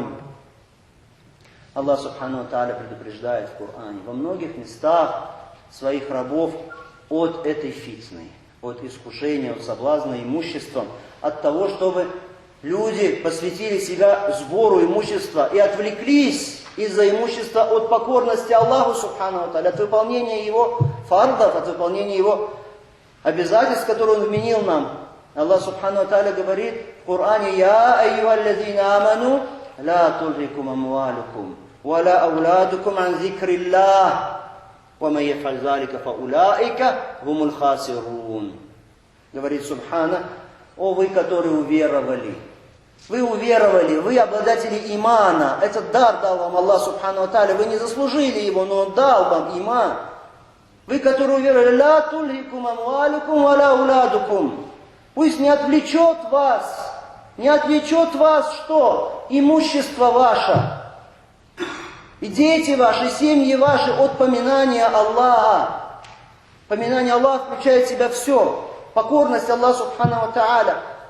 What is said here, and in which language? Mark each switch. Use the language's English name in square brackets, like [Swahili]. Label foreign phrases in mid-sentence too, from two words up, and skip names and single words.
[Russian] Аллах [Arabic] سبحانه وتعالى [Russian] предупреждает в Коране во многих местах своих рабов от этой фитны, от искушения, от соблазна имуществом, от того, чтобы люди посвятили себя сбору имущества и отвлеклись из-за имущества от покорности Аллаху [Arabic] سبحانه وتعالى, [Russian] от выполнения Его фардов, от выполнения Его обязательств, которые Он вменил нам. Аллах [Arabic] سبحانه وتعالى [Russian] говорит в Коране, [Arabic] «يا أيها الذين آمنوا لا تلهكم أموالكم ولا أولادكم عن ذكر الله». [Russian] Говорит Субхана, о вы, которые уверовали. Вы уверовали, вы обладатели имана. Этот дар дал вам Аллах [Arabic] سبحانه وتعالى. [Russian] Вы не заслужили его, но Он дал вам иман. Вы, которые уверовали, [Arabic] لا تلهكم أموالكم ولا أولادكم. [Russian] Пусть не отвлечет вас что? Имущество ваше. И дети ваши, семьи ваши от поминания Аллаха. Поминание Аллаха включает в себя все. Покорность Аллаху [Arabic] سبحانه وتعالى.